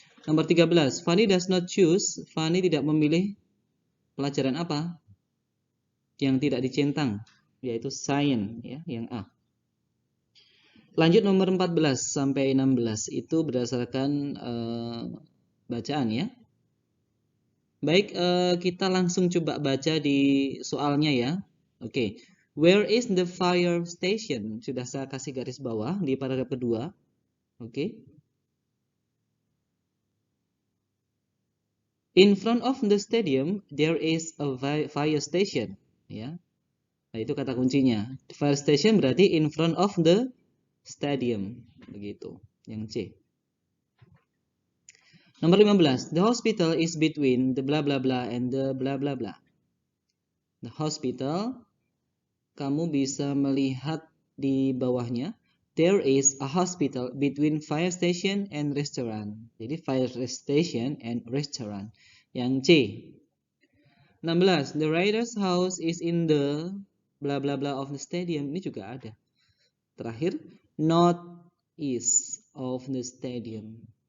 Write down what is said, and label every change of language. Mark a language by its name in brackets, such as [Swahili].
[Indonesian] Nomor 13, [English] Fani does not choose. [Indonesian] Fani tidak memilih pelajaran apa? Yang tidak dicentang, yaitu science ya, yang A. Lanjut nomor 14 sampai 16 itu berdasarkan bacaan ya. Baik, kita langsung coba baca di soalnya ya. Oke. [English] Where is the fire station? [Indonesian] Sudah saya kasih garis bawah di paragraf kedua. Oke. [English] In front of the stadium there is a fire station ya. [Indonesian] Nah, itu kata kuncinya. Fire station berarti [English] in front of the stadium, [Indonesian] begitu. Yang C. Nomor 15. [English] The hospital is between the bla bla bla and the bla bla bla. The hospital, [Indonesian] kamu bisa melihat di bawahnya. [English] There is a hospital between fire station and restaurant. Jadi fire station and restaurant. [Indonesian] Yang C. [English] 16. The writer's house is in the bla bla bla of the stadium. [Indonesian] Ini juga ada. Terakhir, [English] north east of the stadium.